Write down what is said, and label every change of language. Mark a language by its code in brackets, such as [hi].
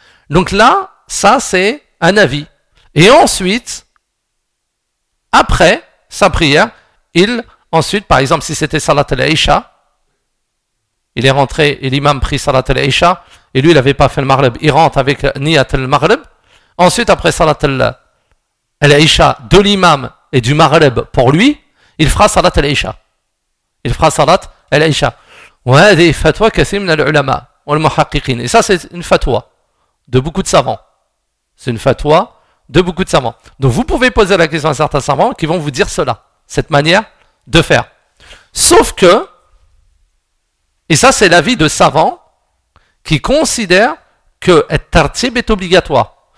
[fr] Donc là, ça, c'est un avis. Et ensuite, après sa prière, ensuite, par exemple, si c'était salat al-isha, il est rentré et l'imam prie salat al-isha et lui, il n'avait pas fait le maghrib. Il rentre avec niyat al-maghrib. Ensuite, après salat al-isha de l'imam et du maghrib pour lui, il fera salat al-isha. Il fera salat al-isha. [ar] وهذه فتوى كثير من العلماء والمحققين. [fr] Et ça, c'est une fatwa de beaucoup de savants. C'est une fatwa de beaucoup de savants. Donc, vous pouvez poser la question à certains savants qui vont vous dire cela, cette manière de faire. Sauf que, et ça, c'est l'avis de savants qui considèrent que être tartib est obligatoire.